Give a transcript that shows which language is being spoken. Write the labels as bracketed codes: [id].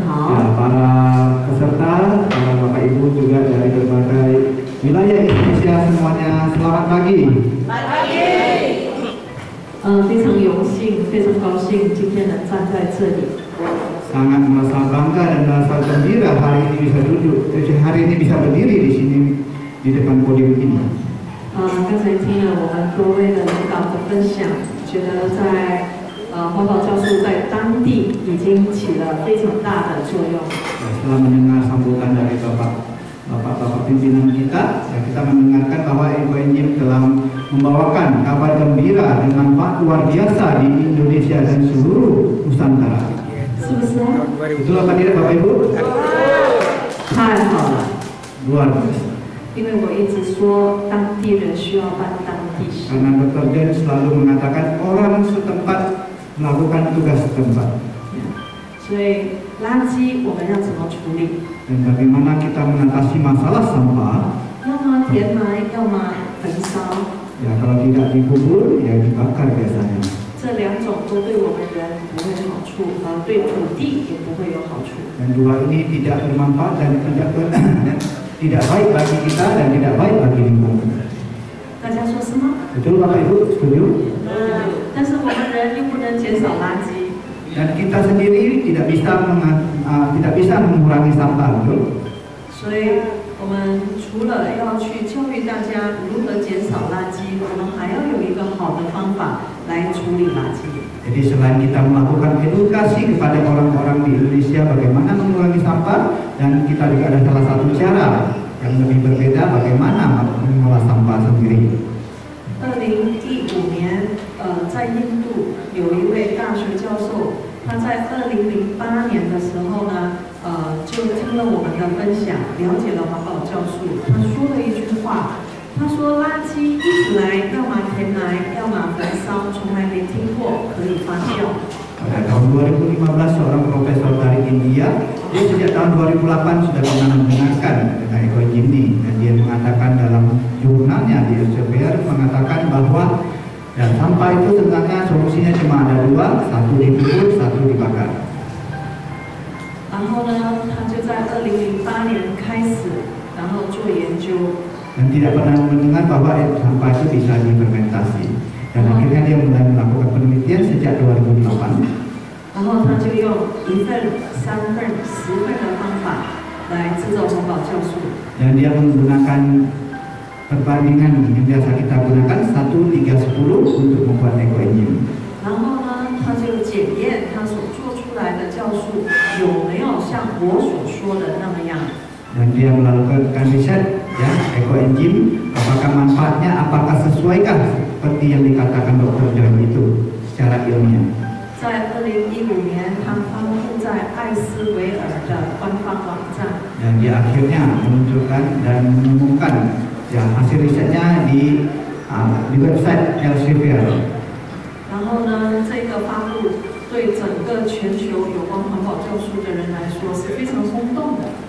[id] Ya, para peserta, para Bapak Ibu juga dari berbagai wilayah Indonesia semuanya, selamat pagi. [zh] 非常荣幸，非常高兴今天能站在这里。 [id] Sangat merasa bangga dan merasa gembira hari ini bisa duduk, hari ini bisa berdiri di sini di depan podium ini. [zh] 刚才听了我们多位的领导的分享，觉得在花宝教授在当地已经起了非常大的作用。 [id] Setelah mendengar sambutan dari Bapak pimpinan kita, ya kita mendengarkan bahwa Ekoenzim telah membawakan kabar gembira dengan Pak luar biasa di Indonesia dan seluruh Nusantara. [zh] 是不是啊？ [id] Betul apa tidak Bapak Ibu? [zh] 太好了， [id] Luar biasa. [zh] 因为我一直说当地人需要办当地事。 [id] Karena Dr. Jen selalu mengatakan orang setempat melakukan tugas setempat. [zh] 所以垃圾我们要怎么处理？ [id] Dan bagaimana kita mengatasi masalah sampah? [zh] 要么填埋，要么焚烧。 [id] Ya kalau tidak dikubur, ya dibakar biasanya. [zh] 这两种都对我们人不会好处，对土地也不会有好处。 [id] Dan dua ini tidak bermanfaat dan tidak baik bagi kita dan tidak baik bagi lingkungan. [zh] 大家说是吗？ [id] Betul Bapak Ibu, setuju? [zh] 但是我们人又不能减少垃圾。 [id] Dan kita sendiri tidak bisa mengurangi sampah, betul? [zh] 所以我们除了要去教育大家如何减少垃圾，我们还要有一个好的方法来处理垃圾。 [id] Jadi selain kita melakukan edukasi kepada orang-orang di Indonesia bagaimana mengurangi sampah, dan kita juga ada salah satu cara yang lebih berbeda bagaimana mengolah sampah sendiri. [zh] 2015年，在印度有一位大学教授，他在2008年的时候呢，就听了我们的分享，了解了环保教术。他说了一句话，他说垃圾一直来，要么填埋，要么焚烧，从来没听过可以发酵。 [id] Pada tahun 2015, seorang profesor dari India, dia sejak tahun 2008 sudah pernah menggunakan EcoEngine ini, dan dia mengatakan dalam jurnalnya di Elsevier mengatakan bahwa dan sampah itu sebenarnya solusinya cuma ada dua, satu dikubur, satu dibakar. [zh] 然后呢，他就在2008年开始，然后做研究。 [id] Dan tidak pernah mendengar bahwa sampah itu bisa difermentasi. Dan akhirnya dia mulai melakukan penelitian sejak 2008. [zh] 然后他就用1份、3份、10份的方法来制造环保酵素。 [id] Dan dia menggunakan perbandingan yang biasa kita gunakan 1, 3, 10 untuk membuat EcoEngine. [zh] 然后呢，他就检验他所做出来的酵素有没有像我所说的那么样。 [id] Dan dia melakukan riset, ya, EcoEngine, apakah manfaatnya, apakah sesuaikah seperti yang dikatakan Dr. John itu secara ilmiah. [zh] 在2015年，他发布在艾斯维尔的官方网站。 [id] Dan dia akhirnya menunjukkan dan mengumumkan ya hasil risetnya di website Elsevier. [zh] 然后呢，这个发布对整个全球有关环保酵素的人来说是非常轰动的。